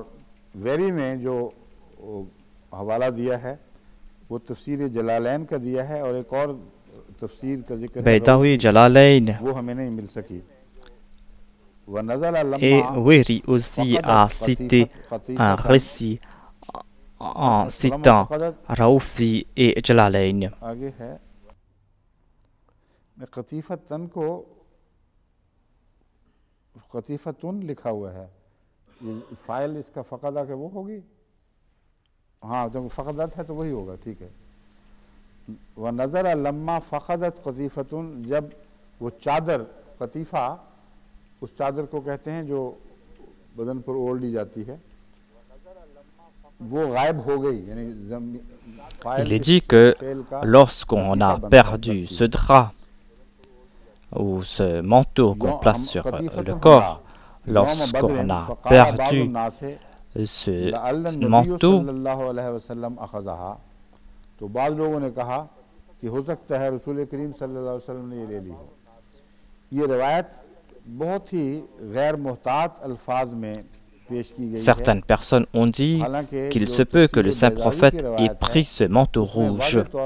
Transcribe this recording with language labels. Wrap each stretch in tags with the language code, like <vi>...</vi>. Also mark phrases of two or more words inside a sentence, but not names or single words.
<fr>Baydawi Jalalain et Weri aussi a cité un récit en citant Raoufi et Jalalain.</fr> <hi>कतीफतुन लिखा हुआ है, ये फाइल इसका फ़क़दा के वो होगी, हाँ जब फ़क़दत है तो वही होगा, ठीक है। वह नज़र</hi> <ar>لما فقدت قطيفة,</ar> <hi>जब वो चादर, कतीफ़ा उस चादर को कहते हैं जो बदन पर ओढ़ ली जाती है,</hi> <fr>Il est dit que lorsqu'on a perdu ce drap ou ce manteau qu'on place sur le corps, lorsqu'on a perdu ce manteau, certaines personnes ont dit qu'il se peut que le saint prophète ait pris ce manteau rouge.</fr>